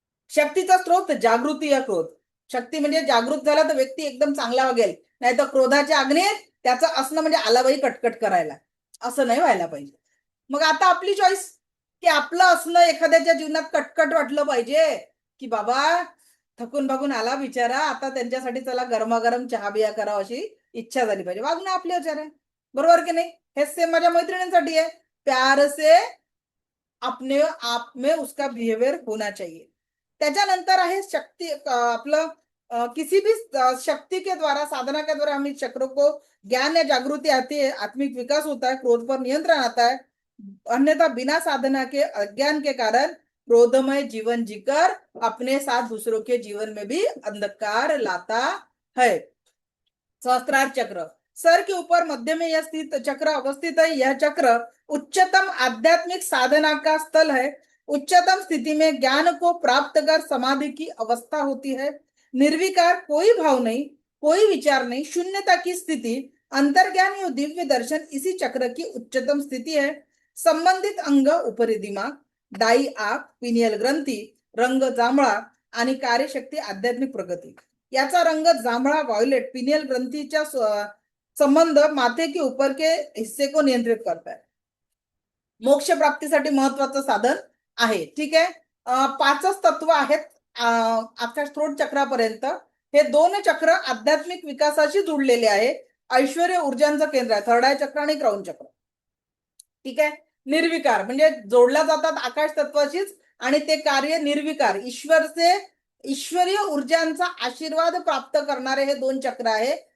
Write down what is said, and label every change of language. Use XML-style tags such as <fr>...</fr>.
<mr>शक्तीचा स्रोत जागृती या क्रोध. शक्ती म्हणजे जागृत झाला तर व्यक्ती एकदम चांगला वागेल, नाही तर क्रोधाच्या अग्नीत त्याचं असणं म्हणजे आलाबाई कटकट करायला, असं नाही व्हायला पाहिजे. मग आता आपली चॉईस की आपलं असणं एखाद्याच्या जीवनात कटकट वाटलं पाहिजे, की बाबा थकून भागून आला बिचारा, आता त्यांच्यासाठी चला गरमागरम चहा बिया करावं अशी इच्छा झाली पाहिजे. वागणं आपले विचार आहे, बरोबर की नाही. हे सेम माझ्या मैत्रिणींसाठी आहे.</mr> <hi>प्यार से अपने आप में उसका बिहेवियर होना चाहिए.</hi> <mr>त्याच्यानंतर आहे शक्ती, आपलं</mr> <hi>किसी भी शक्ति के द्वारा, साधना के द्वारा हम इस चक्र को, ज्ञान या जागृति आती है, आत्मिक विकास होता है, क्रोध पर नियंत्रण आता है. अन्यथा बिना साधना के, अज्ञान के कारण क्रोधमय जीवन जीकर अपने साथ दूसरों के जीवन में भी अंधकार लाता है. सहस्त्रार चक्र, सर के ऊपर मध्य में यह स्थित चक्र अवस्थित है. यह चक्र उच्चतम आध्यात्मिक साधना का स्थल है. उच्चतम स्थिति में ज्ञान को प्राप्त कर समाधि की अवस्था होती है. निर्विकार, कोई भाव नहीं, कोई विचार नहीं, शून्यता की स्थिति, अंतर्ज्ञान और दिव्य दर्शन इसी चक्र की उच्चतम स्थिति है.</hi> <mr>संबंधित अंग उपरी दिमाग, डाई आंख, पिनियल ग्रंथी, रंग जांभळा आणि कार्यशक्ती आध्यात्मिक प्रगती. याचा रंग जांभळा व्हायोलेट पिनियल ग्रंथीच्या संबंध</mr> <hi>माथे के ऊपर के हिस्से को नियंत्रित करता है.</hi> <mr>मोक्ष प्राप्तीसाठी महत्वाचं साधन आहे. ठीक आहे, 5च तत्व आहेत आपल्या थ्रोट चक्रापर्यंत. हे 2 चक्र आध्यात्मिक विकासाशी जुळलेले आहे. ऐश्वर्य ऊर्जांचं केंद्र आहे, थर्ड आय चक्र आणि क्राऊन चक्र. ठीक आहे, निर्विकार म्हणजे जोडल्या जातात आकाश तत्वाशीच, आणि ते कार्य निर्विकार, ईश्वरीय ऊर्जांचा आशीर्वाद प्राप्त करणारे हे 2 चक्र आहे.</mr>